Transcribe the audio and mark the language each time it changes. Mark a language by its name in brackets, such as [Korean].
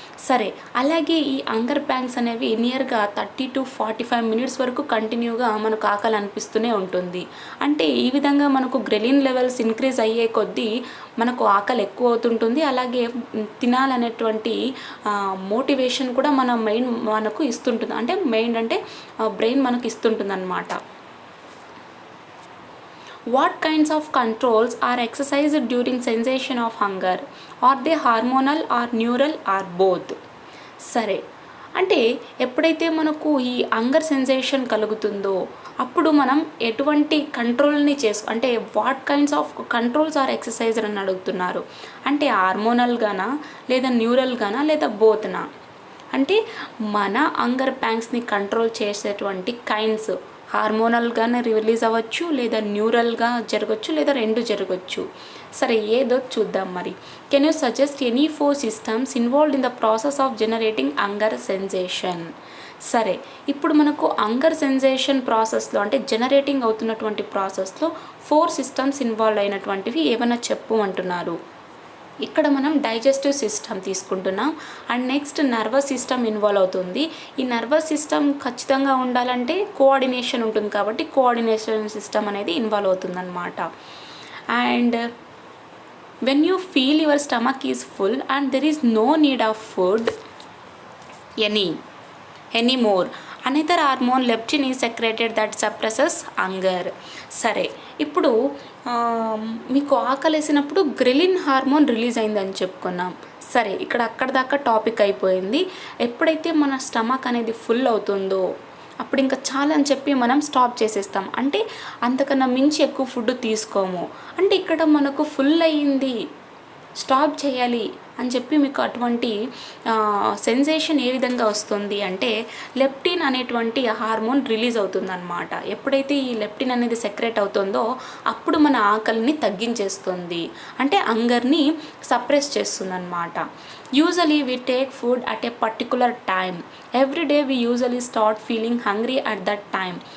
[Telugu] సరే, అలాగే ఈ హంగర్ ప్యాంగ్స్ అనేవి నియర్గా 30 to 45 మినిట్స్ వరకు కంటిన్యూగా మనకు ఆకలి అనిపిస్తూనే ఉంటుంది. అంటే ఈ విధంగా మనకు గ్రెలిన్ లెవెల్స్ ఇంక్రీజ్ అయ్యే కొద్దీ మనకు ఆకలి ఎక్కువ అవుతుంటుంది. అలాగే తినాలనేటువంటి మోటివేషన్ కూడా మన మైండ్ మనకు ఇస్తుంటుంది. అంటే మైండ్ అంటే బ్రెయిన్ మనకు ఇస్తుంటుంది అన్నమాట. [English] What kinds of controls are exercised during sensation of hunger? Are they hormonal or neural or both? [Telugu] సరే, అంటే ఎప్పుడైతే మనకు ఈ హంగర్ సెన్సేషన్ కలుగుతుందో అప్పుడు మనం ఎటువంటి కంట్రోల్ని అంటే [English] what kinds of controls are exercised [Telugu] అని అడుగుతున్నారు. అంటే హార్మోనల్గానా లేదా న్యూరల్గానా లేదా బోత్నా? అంటే మన హంగర్ ప్యాంగ్స్ని కంట్రోల్ చేసేటువంటి కైండ్స్ హార్మోనల్గానే రిలీజ్ అవ్వచ్చు, లేదా న్యూరల్గా జరగచ్చు, లేదా రెండు జరగచ్చు. సరే, ఏదో చూద్దాం మరి. [English] Can you suggest any 4 systems involved in the process of generating hunger sensation? [Telugu] సరే, ఇప్పుడు మనకు హంగర్ సెన్సేషన్ ప్రాసెస్లో అంటే జనరేటింగ్ అవుతున్నటువంటి ప్రాసెస్లో 4 సిస్టమ్స్ ఇన్వాల్వ్ అయినటువంటివి ఏమైనా చెప్పు అంటున్నారు. ఇక్కడ మనం డైజెస్టివ్ సిస్టమ్ తీసుకుంటున్నాం and next nervous system involve అవుతుంది. ఈ నర్వస్ సిస్టమ్ ఖచ్చితంగా ఉండాలంటే కోఆర్డినేషన్ ఉంటుంది, కాబట్టి కోఆర్డినేషన్ సిస్టమ్ అనేది ఇన్వాల్వ్ అవుతుందన్నమాట. And [English] when you feel your stomach is full and there is no need of food anymore, another hormone leptin is secreted that suppresses hunger. [Telugu] సరే, ఇప్పుడు మీకు ఆకలేసినప్పుడు గ్రెలిన్ హార్మోన్ రిలీజ్ అయిందని చెప్పుకున్నాం. సరే, ఇక్కడ అక్కడ దాకా టాపిక్ అయిపోయింది. ఎప్పుడైతే మన స్టమక్ అనేది ఫుల్ అవుతుందో అప్పుడు ఇంకా చాలా అని చెప్పి మనం స్టాప్ చేసేస్తాం. అంటే అంతకన్నా మించి ఎక్కువ ఫుడ్ తీసుకోము. అంటే ఇక్కడ మనకు ఫుల్ అయ్యింది, స్టాప్ చేయాలి అని చెప్పి మీకు అటువంటి సెన్సేషన్ ఏ విధంగా వస్తుంది అంటే లెప్టిన్ అనేటువంటి హార్మోన్ రిలీజ్ అవుతుందన్నమాట. ఎప్పుడైతే ఈ లెప్టిన్ అనేది సెక్రెట్ అవుతుందో అప్పుడు మన ఆకలిని తగ్గించేస్తుంది, అంటే హంగర్ని సప్రెస్ చేస్తుందన్నమాట. [English] Usually we take food at a particular time. Every day we usually start feeling hungry at that time.